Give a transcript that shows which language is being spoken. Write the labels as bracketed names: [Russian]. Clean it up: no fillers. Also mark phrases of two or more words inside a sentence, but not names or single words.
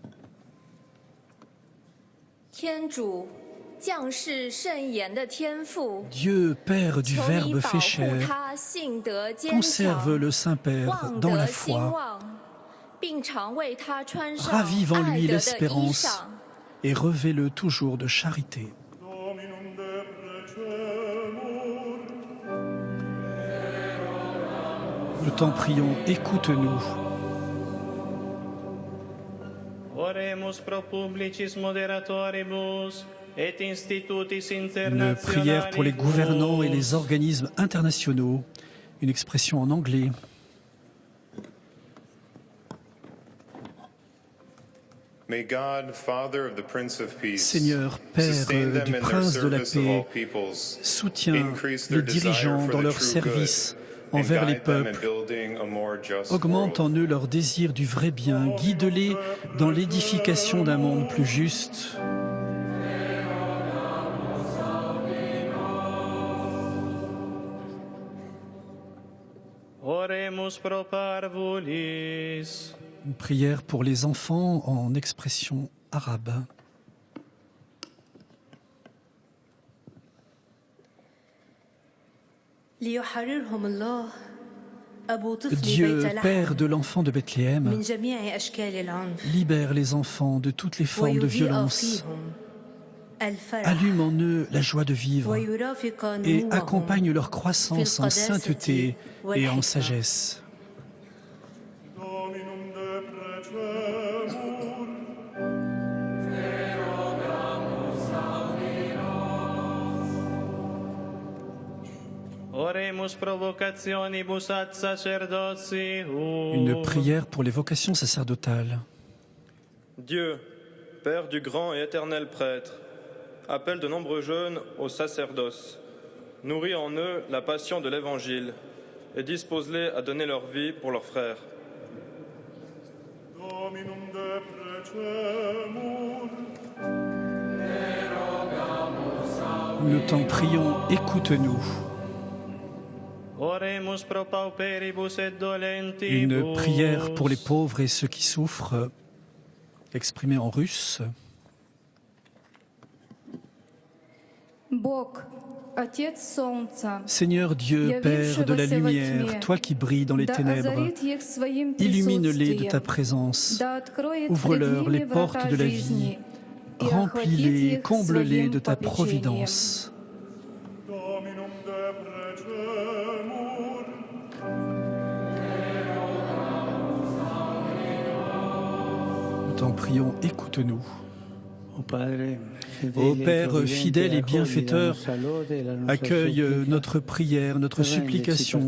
[French] Dieu, Père du Verbe fait chair, conserve le Saint-Père dans la foi, ravive en lui l'espérance et revêt-le toujours de charité. Nous t'en prions, écoute-nous. [Latin] Oremus pro publicis moderatoribus, et institutis [French] Une [Latin] internationali [French] prière pour les gouvernants et les organismes internationaux. Une expression en anglais. [English] May God, Father of the Prince of Peace, [French] Seigneur, Père [English] sustain them [French] du [English] in their [French] Prince de la [English] service of [French] paix, [English] all peoples, [French] soutiens [English] increase their [French] les dirigeants [English] desire for [French] dans [English] the [French] leur [English] true [French] service [English] good, [French] envers [English] and [French] les [English] guide them in [French] peuples. [English] building a more just [French] Augmente en [English] world. [French] eux leur désir du vrai bien, guide-les dans l'édification d'un monde plus juste. [Latin] Oremus pro parvulis. [French] Une prière pour les enfants en expression arabe. [Arabic] ليحررهم الله أبو طفل [French] Dieu, [Arabic] بيت لحم [French] Père de l'enfant de Bethléem, [Arabic] من جميع أشكال العنف [French] libère les enfants de toutes les formes de [Arabic] ويضيء [French] violence. [Arabic] فيهم الفرح [French] Allume en eux la joie de vivre [Arabic] ويرافق [French] et [Arabic] نموهم [French] accompagne leur croissance en sainteté et en [Arabic] والحكمة. [French] sagesse. [Latin] Dominum de precemur, Oremus provocationibus ad sacerdotium. [French] Une prière pour les vocations sacerdotales. Dieu, Père du grand et éternel prêtre, appelle de nombreux jeunes au sacerdoce, nourrit en eux la passion de l'Évangile et dispose-les à donner leur vie pour leurs frères. [Latin] Dominum de precemur, [French] Nous t'en prions, écoute-nous. [Latin] Oremus pro pauperibus et dolentibus. [French] Une prière pour les pauvres et ceux qui souffrent, exprimée en russe. [Russian] Бог, Отец Солнца, [French] Seigneur Dieu, Père de la lumière, toi qui brilles dans les [Russian] да [French] ténèbres, [Russian] озарит их своим [French] illumine-les de ta [Russian] присутствием, [French] présence, [Russian] да откроет пред [French] ouvre-leur les [Russian] ними [French] portes [Russian] врата [French] de la [Russian] жизни [French] vie, [Russian] и охватит [French] remplis-les, [Russian] их [French] comble-les [Russian] своим [French] de ta [Russian] попечением. [French] providence. [Latin] Dominum de precemur, [French] Nous t'en prions, écoute-nous. Ô Père fidèle et bienfaiteur, accueille notre prière, notre supplication.